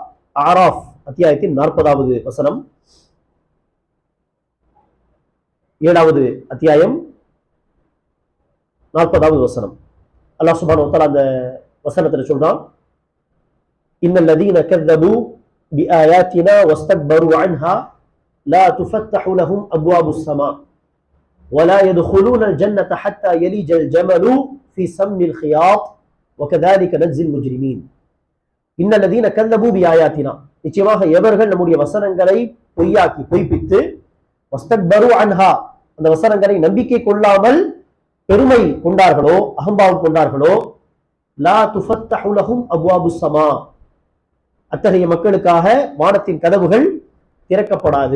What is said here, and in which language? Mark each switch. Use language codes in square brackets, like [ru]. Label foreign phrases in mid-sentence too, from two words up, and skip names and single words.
[ta] ஆராஃப் அத்தியாயத்தின் 40வது வசனம், 7வது அத்தியாயம் 40வது வசனம். [ar] الله سبحانه وتعالى [ta] அந்த வசனத்துல சொல்றான், [ar] إن الذين கذبوا بآياتنا واستكبروا عنها لا تفتح لهم أبواب السماء ولا يدخلون الجنة حتى يلج الجمل في سم الخياط وكذلك نجزي المجرمين. إن الذين كذبوا بآياتنا, [ta] நிச்சயமாக எவர்கள் நம்முடைய வசனங்களை பொய்யாக்கி பொய்ப்பித்து, [ar] واستكبروا عنها, [ta] அந்த வசனங்களை நம்பிக்கை கொள்ளாமல் பெருமை கொண்டார்களோ, அகம்பாவம் கொண்டார்களோ, [ar] لا تفتح لهم أبواب السماء, [ta] அத்தகைய மக்களுக்காக வானத்தின் கதவுகள் திறக்கப்படாது.